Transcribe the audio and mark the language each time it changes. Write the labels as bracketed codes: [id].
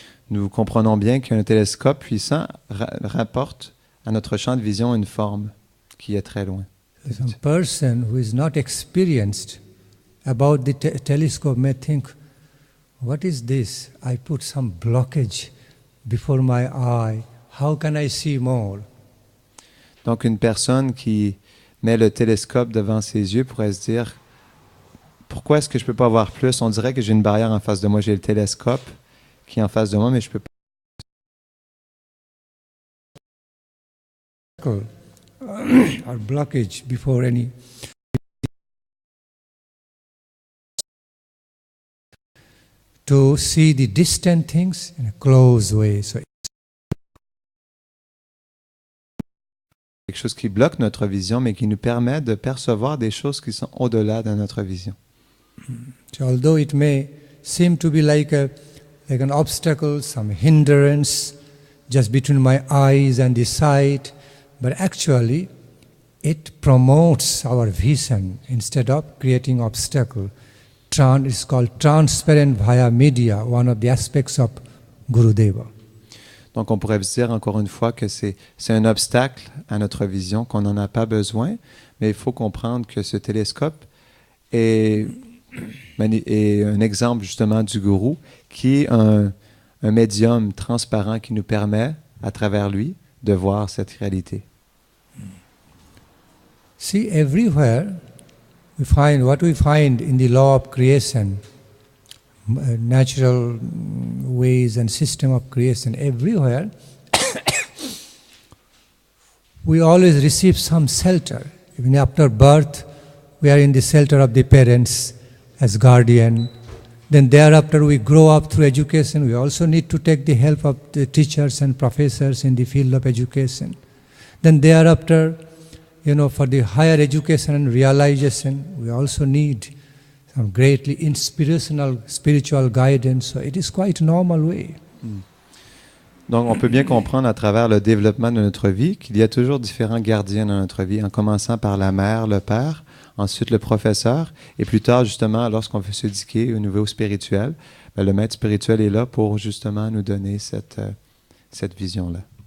[fr] Nous comprenons bien qu'un télescope puissant rapporte à notre champ de vision une forme qui est très loin. [en] Some person who is not experienced about the telescope may think, what is this? I put some blockage before my eye. How can I see more? [fr] Donc une personne qui met le télescope devant ses yeux pourrait se dire, pourquoi est-ce que je ne peux pas voir plus? On dirait que j'ai une barrière en face de moi. J'ai le télescope qui est en face de moi, mais je ne peux pas. [en] Or blockage before any to see the distant things in a close way. So [fr] Quelque chose qui bloque notre vision, mais qui nous permet de percevoir des choses qui sont au-delà de notre vision. [en] So although it may seem to be like an obstacle, some hindrance just between my eyes and the sight, but actually it promotes our vision instead of creating obstacle. It's called transparent via media, one of the aspects of Gurudeva. [fr] Donc, on pourrait dire encore une fois que c'est un obstacle à notre vision, qu'on n'en a pas besoin, mais il faut comprendre que ce télescope est un exemple justement du gourou, qui est un médium transparent qui nous permet, à travers lui, de voir cette réalité. [en] See, everywhere we find what we find in the law of creation, natural ways and system of creation, everywhere we always receive some shelter. Even after birth, we are in the shelter of the parents as guardian. Then thereafter we grow up through education. We also need to take the help of the teachers and professors in the field of education. Then thereafter, for the higher education and realization, we also need some greatly inspirational spiritual guidance. So it is quite a normal way. [fr] Donc, on peut bien comprendre à travers le développement de notre vie qu'il y a toujours différents gardiens dans notre vie, en commençant par la mère, le père, ensuite le professeur, et plus tard, justement, lorsqu'on veut s'éduquer au niveau spirituel, le maître spirituel est là pour justement nous donner cette vision-là.